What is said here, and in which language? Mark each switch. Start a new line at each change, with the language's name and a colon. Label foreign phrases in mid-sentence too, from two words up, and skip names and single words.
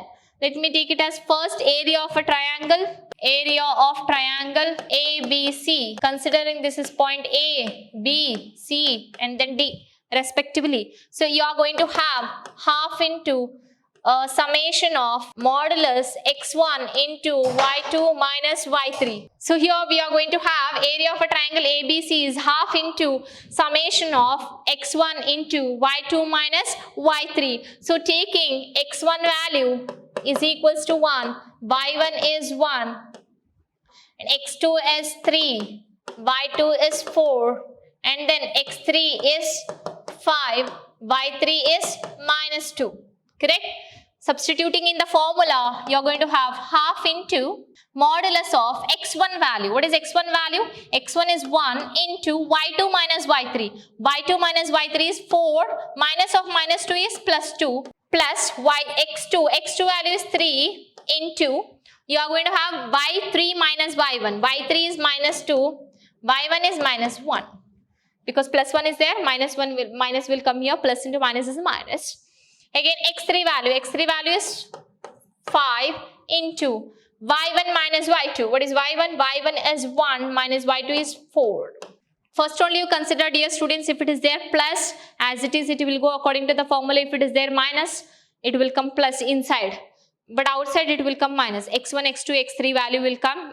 English: Let me take it as first area of a triangle. Area of triangle ABC. Considering this is point A, B, C and then D respectively. So you are going to have half into summation of modulus x1 into y2 minus y3. So here we are going to have area of a triangle ABC is half into summation of x1 into y2 minus y3. So taking x1 value is equals to 1, y1 is 1, and x2 is 3, y2 is 4, and then x3 is 5, y3 is minus 2. Correct? Substituting in the formula, you are going to have half into modulus of x1 value. What is x1 value? x1 is 1 into y2 minus y3. y2 minus y3 is 4, minus of minus 2 is plus 2, plus x2 value is 3 into, you are going to have y3 minus y1. y3 is minus 2, y1 is minus 1. Because plus 1 is there, minus will come here, plus into minus is minus. Again, x3 value is 5 into y1 minus y2. What is y1? y1 is 1 minus y2 is 4. First only you consider, dear students, if it is there plus, as it is, it will go according to the formula. If it is there minus, it will come plus inside. But outside it will come minus. x1, x2, x3 value will come.